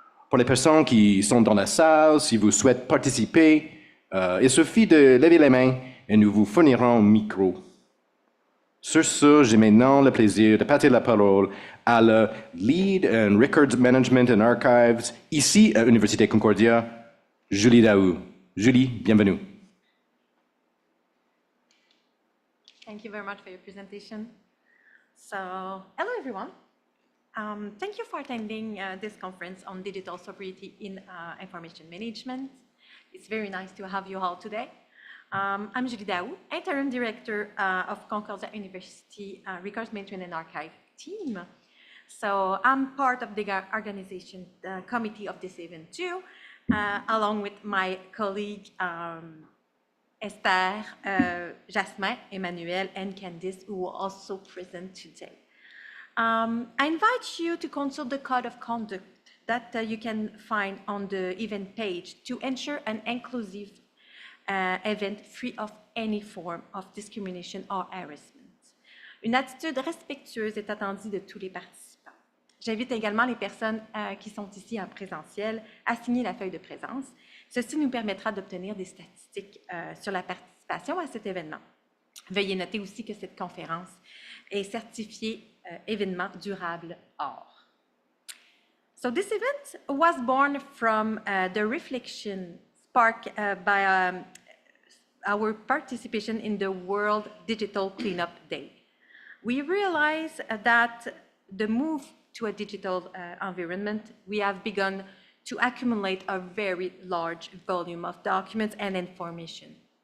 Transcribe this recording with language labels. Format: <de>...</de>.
<fr>Pour les personnes qui sont dans la salle, si vous souhaitez participer, il suffit de lever les mains et nous vous fournirons un micro. Sur ce, j'ai maintenant le plaisir de passer la parole à le Lead in Records Management and Archives, ici à l'Université Concordia, Julie Daou. Julie, bienvenue.</fr> <en>Thank you very much for your presentation. So, hello everyone. Thank you for attending this conference on digital sobriety in information management. It's very nice to have you all today. I'm Julie Daou, Interim Director of Concordia University Records Management and Archive team. So I'm part of the organization committee of this event too, along with my colleague Esther, Jasmin, Emmanuel, and Candice, who are also present today. I invite you to consult the code of conduct that you can find on the event page to ensure an inclusive event free of any form of discrimination or harassment.</en> <fr>Une attitude respectueuse est attendue de tous les participants. J'invite également les personnes qui sont ici en présentiel à signer la feuille de présence. Ceci nous permettra d'obtenir des statistiques sur la participation à cet événement. Veuillez noter aussi que cette conférence est certifiée événement durable or.</fr> <en>So this event was born from the reflection sparked by our participation in the World Digital Cleanup Day. We realize that the move to a digital environment, we have begun to accumulate a very large volume of documents and information.</en>